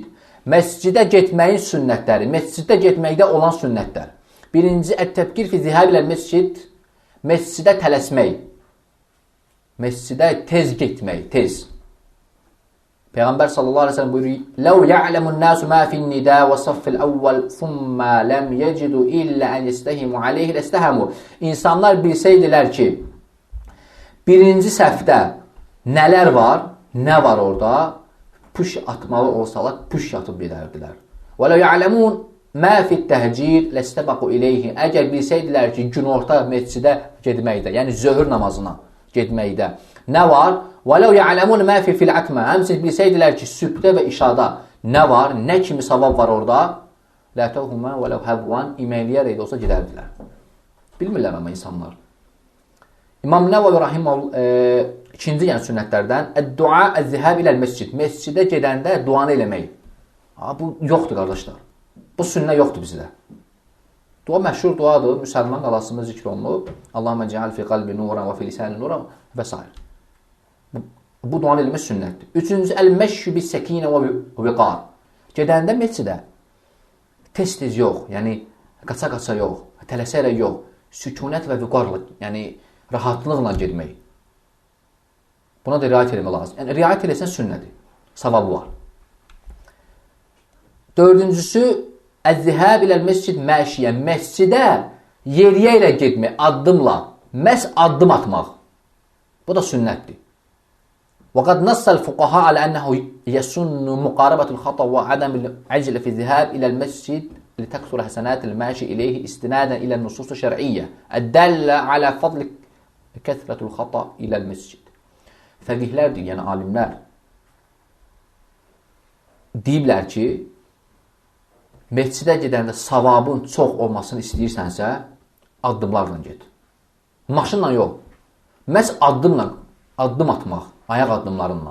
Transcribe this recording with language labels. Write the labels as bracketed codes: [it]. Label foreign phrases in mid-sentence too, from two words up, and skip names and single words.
[az] Məscidə getməyin sünnətləri, məsciddə getməkdə olan sünnətlər. Birinci, [ar] التبكير في الذهاب إلى المسجد. [az] Məscidə tələsmək. Məscidə tez getmək, tez. Peyğəmbər [ar] صلى الله عليه وسلم [az] buyurur: [ar] "لو يعلم الناس ما في النداء والصف الأول ثم لم يجدوا إلا أن يستهموا عليه لاستهموا." [az] İnsanlar bilsəydilər ki, birinci səfdə nələr var, nə var orada, puş atmalı olsalar, puş atıb gedərdilər. [ar] "ولو يعلمون ما في التهجير لاستبقوا إليه." [az] Əgər bilsəydilər ki, günorta məscidə getməkdə, yəni zöhr namazına getməkdə nə var? [ar] وَلَوْ يَعْلَمُونَ مَا فِي الْعَتْمَةِ [az] Həmçinin bilsəydilər ki, sübhdə və işada nə var, nə kimi savab var orada? [ar] لَاتَوْهُمَا وَلَوْ هَبْوَانْ [az] İməyliyərək də olsa gedərdilər. Bilmirlər amma insanlar. İmam Nəvəvi Rahiməhullah ikinci yəni sünnətlərdən [ar] الدعاء الذهاب إلى المسجد. [az] Məscidə gedəndə duanı eləmək. Bu yoxdur qardaşlar. Bu sünnə yoxdur bizdə. Dua məşhur duadır. Müsəlman qalasında zikr olunub. [ar] اللهم اجعل في قلبي نورا وفي لساني نورا və s. [az] Bu duanı eləmək sünnətdir. Üçüncüsü, [ar] المشي بالسكينة والوقار. [az] Gedəndə məscidə tez-tez yox, yəni qaça-qaça yox, tələsərək yox, sükunət və viqarla, yəni rahatlıqla getmək. Buna da riayət etmək lazım. Yəni riayət eləsən sünnədir, savabı var. Dördüncüsü, [ar] الذهاب إلى المسجد مشيا. [az] Məscidə yeriyə ilə getmək, addımla, məhz addım atmaq. Bu da sünnətdir. [ar] وَقَدْ نَصَّ الْفُقَهَاءَ عَلَى أَنَّهُ يَسُنُّ مُقَارَبَةُ الْخَطَأِ وَعَدَمُ الْعَجْلِ فِي الذِّهَابِ إِلَى الْمَسْجِدِ لِتَكْثُرَ حَسَنَاتِ الْمَاشِي إِلَيْهِ اسْتِنَادًا إِلَى النُّصُوصِ الشَّرْعِيَّةِ الدَّالَّةِ عَلَى فَضْلِ كَثْرَةِ الْخَطَأِ إِلَى الْمَسْجِدِ. [az] Fəqihlərdir, yəni alimlər deyiblər ki, məscidə gedəndə savabın çox olmasını istəyirsənsə, addımlarla get. Maşınla yox. Məhz addımla, addım atmaq, ayaq addımlarınla.